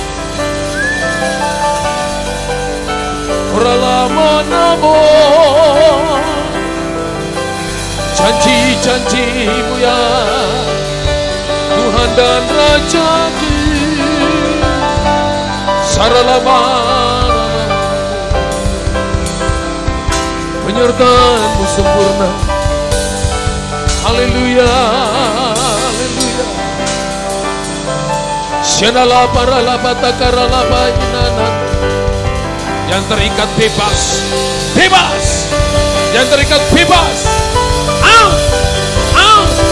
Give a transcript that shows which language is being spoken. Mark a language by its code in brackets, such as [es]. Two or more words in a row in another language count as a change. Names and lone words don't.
[id] Orang lama namun janji-janjimu ya Tuhan dan Rajaku. Saralama penyertaan-Mu sempurna. Haleluya, haleluya. Syenala parala batakarala bajinana. Yang terikat bebas, bebas. Yang terikat bebas. [en] Out, out.